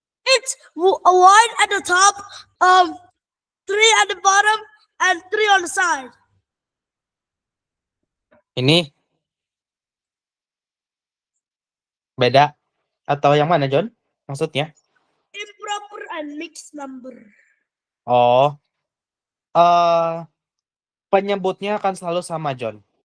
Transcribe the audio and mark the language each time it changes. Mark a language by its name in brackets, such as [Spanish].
[English] It's a 1 at the top, 3 at the bottom, and 3 on the side. [Indonesian] Ini beda atau yang mana, John? Maksudnya? [English] Improper and mixed number. Oh. [Indonesian] Penyebutnya akan selalu sama, John.